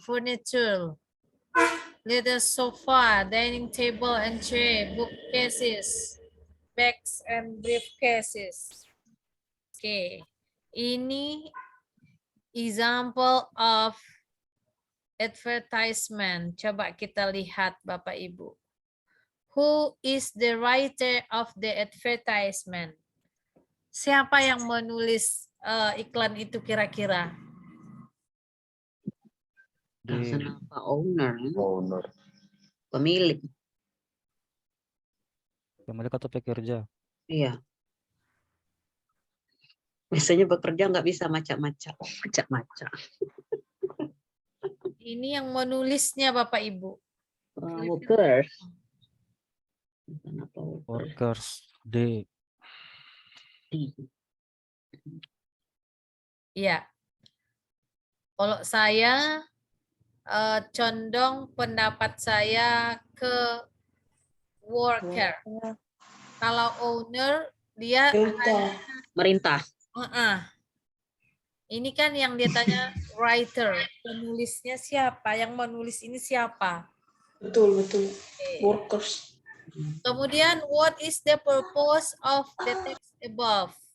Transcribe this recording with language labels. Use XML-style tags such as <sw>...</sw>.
<en>Furniture, little sofa, dining table and chair, bookcases, bags and briefcases.</en> <id>Oke, ini</id> <en>example of advertisement.</en> <id>Coba kita lihat Bapak Ibu.</id> <en>Who is the writer of the advertisement?</en> <id>Siapa yang menulis iklan itu kira-kira? Kenapa owner? Pemilik. Pemilik atau pekerja? Iya. Biasanya bekerja nggak bisa macam-macam. Macam-macam. Ini yang menulisnya Bapak Ibu.</id> <en>Workers. Workers. D.</en> <id>Iya. Kalau saya condong pendapat saya ke worker. Kalau owner dia merintah. Ini kan yang dia tanya writer, penulisnya siapa? Yang menulis ini siapa? Betul. Workers. Kemudian,</id> <en>what is the purpose of the text above?</en>